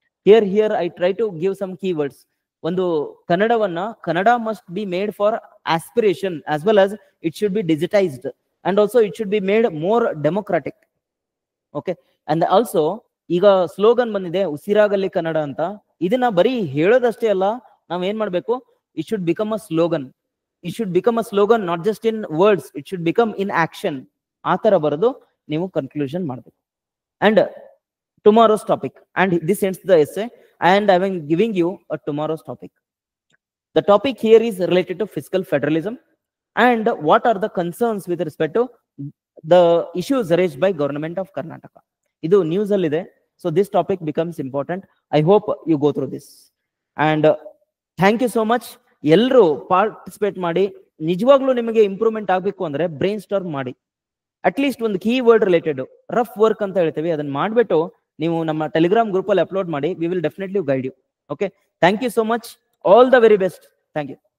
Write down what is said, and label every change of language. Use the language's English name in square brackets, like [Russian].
[English] Here I try to give some keywords. ಒಂದು Kannada must be made for aspiration as well as it should be digitised and also it should be made more democratic. [Kannada] Okay, and also ಈಗ slogan ಬಂದಿದೆ ಉಸಿರಾಗಲಿ ಕನ್ನಡ ಅಂತ. ಇದನ್ನ ಬರೀ ಹೇಳೋದಷ್ಟೇ ಅಲ್ಲ, ನಾವ್ ಏನ್ ಮಾಡ್ಬೇಕು, [English] It should become a slogan. It should become a slogan, not just in words, it should become in action. [Kannada] ಆ ತರ ಬರೆದು ನೀವು ಕನ್ಕ್ಲೂಷನ್ ಮಾಡ್ಬೇಕು. [English] And tomorrow's topic, and this ends the essay, and I am giving you a tomorrow's topic. The topic here is related to fiscal federalism and what are the concerns with respect to the issues raised by government of Karnataka. [Kannada] Idu news alli ide, [English] so this topic becomes important. I hope you go through this, and thank you so much. [Kannada] ಎಲ್ಲರೂ participate ಮಾಡಿ. ನಿಜವಾಗ್ಲೂ ನಿಮಗೆ improvement ಆಗಬೇಕು ಅಂದ್ರೆ brain storm ಮಾಡಿ. At least ಒಂದು keyword related rough work ಅಂತ ಹೇಳ್ತೀವಿ, ಅದನ್ನ ಮಾಡ್ಬಿಟ್ಟು ನೀವು ನಮ್ಮ ಟೆಲಿಗ್ರಾಮ್ ಗ್ರೂಪ್ ಅಲ್ಲಿ ಅಪ್ಲೋಡ್ ಮಾಡಿ. [English] We will definitely guide you. Okay, thank you so much. All the very best. Thank you.